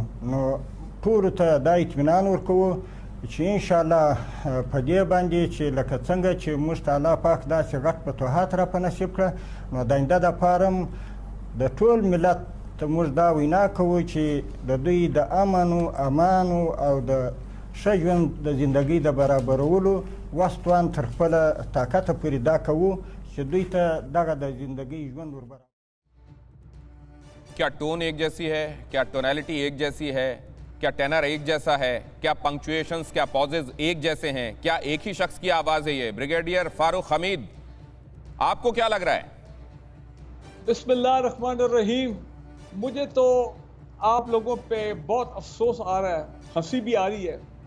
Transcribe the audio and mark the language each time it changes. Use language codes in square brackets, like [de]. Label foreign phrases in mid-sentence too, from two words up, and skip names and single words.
[ps] نو ټولو ته دا اطمینان ورکوو چې انشاءالله په دې باندې چې لکه څنګه چې موږ ته الله پاک داسې غټ فتوحات را په نصیب کړه، نو د آینده دپاره هم د ټول ملت ته موږ دا وینا کوو چې د دوی د امن امان او د ښه ژوند د زندګۍ د برابرولو وس توان تر خپله طاقته پورې دا کوو چې دوی ته دغه د زندګۍ ژوند وربرابر. [hi] क्या टोन एक जैसी है, क्या टोनैलिटी एक जैसी है, क्या टेनर एक जैसा है, क्या पंक्चुएशंस, क्या पॉजेज एक जैसे हैं, क्या एक ही शख्स की आवाज है ये? ब्रिगेडियर फारूक हमीद, आपको क्या लग रहा है? बिस्मिल्लाहिर्रहमानिर्रहीम, मुझे तो आप लोगों पे बहुत अफसोस आ रहा है, हंसी भी आ रही है।